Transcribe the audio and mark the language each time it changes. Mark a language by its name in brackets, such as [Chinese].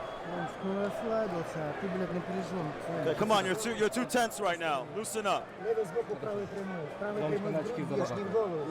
[Russian] Он скоро расслабился, а ты, блядь, напряжен. [English] Okay, come on, you're too tense right now. Loosen up. [Russian] Левый сбоку, правый прямой. Правый прямой бьешь не в голову.